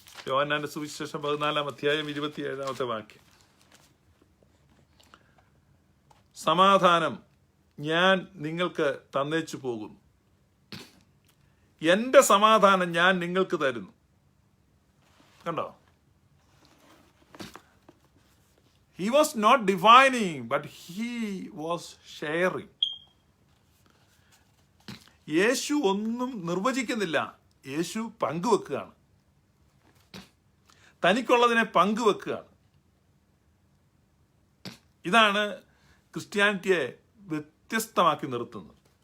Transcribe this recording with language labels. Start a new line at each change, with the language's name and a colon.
Malayalam: യോഹന്നാന്റെ സുവിശേഷം 14 അധ്യായം 27 വാക്യം. സമാധാനം ഞാൻ നിങ്ങൾക്ക് തന്നേച്ചു പോകുന്നു, എന്റെ സമാധാനം ഞാൻ നിങ്ങൾക്ക് തരുന്നു. കണ്ടോ?
English: He was not divining, but he was sharing.
Malayalam: യേശു ഒന്നും നിർവചിക്കുന്നില്ല, യേശു പങ്കുവെക്കുകയാണ്. തനിക്കുള്ളതിനെ പങ്കുവെക്കുകയാണ്. ഇതാണ് ക്രിസ്ത്യാനിറ്റിയെ വ്യത്യസ്തമാക്കി നിർത്തുന്നത്.